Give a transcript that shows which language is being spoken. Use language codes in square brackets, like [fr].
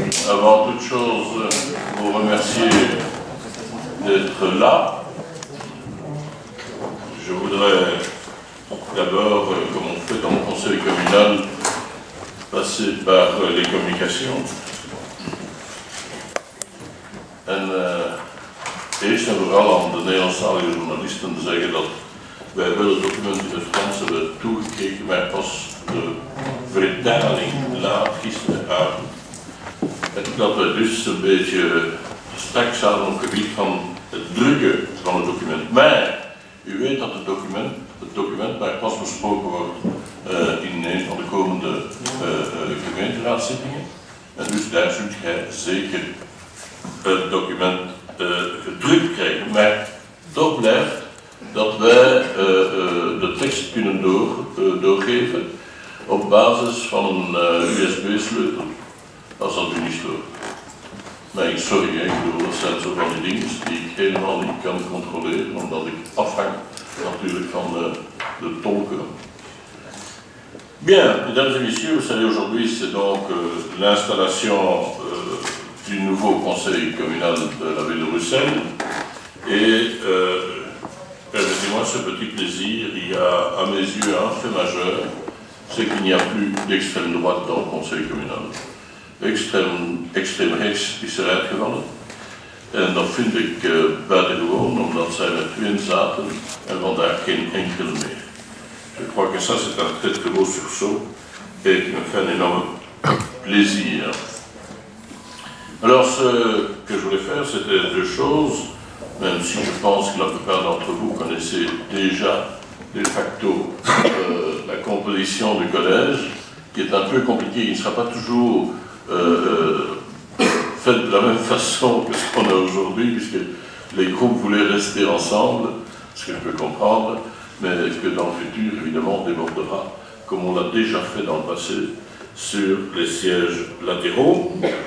[fr] avant toute chose, vous remercier d'être là. Je voudrais d'abord, comme on fait dans le conseil communal, passer par les communications. [nl] En eerst en vooral aan de Nederlandstalige journalisten zeggen dat wij wel het document in het Frans hebben toegekregen, maar pas de vertaling laat gisteravond. En dat we dus een beetje straks zaten op het gebied van het drukken van het document. Maar u weet dat het document waar pas besproken wordt in een van de komende gemeenteraadzittingen. En dus daar zult gij zeker het document gedrukt krijgen. Maar toch blijft dat wij de tekst kunnen doorgeven op basis van een USB-sleutel, als dat u niet stoort. Maar sorry, ik bedoel, dat zijn zo van die dingen die ik helemaal niet kan controleren, omdat ik afhang natuurlijk van de tolken. [fr] Bien, mesdames et messieurs, vous savez, aujourd'hui c'est donc l'installation du nouveau conseil communal de la ville de Bruxelles. Et permettez-moi ce petit plaisir, il y a à mes yeux un fait majeur, c'est qu'il n'y a plus d'extrême droite dans le conseil communal. [nl] Extreem rechts is er uitgevallen. En dat vind ik buitengewoon, omdat zij met tweeën zaten en vandaag geen enkele meer. [fr] Je crois que ça c'est un très très beau sursaut et qui me fait un énorme plaisir. Alors ce que je voulais faire, c'était deux choses, même si je pense que la plupart d'entre vous connaissez déjà de facto la composition du collège, qui est un peu compliquée, il ne sera pas toujours fait de la même façon que ce qu'on a aujourd'hui, puisque les groupes voulaient rester ensemble, ce que je peux comprendre, mais que dans le futur, évidemment, on débordera, comme on l'a déjà fait dans le passé, sur les sièges latéraux.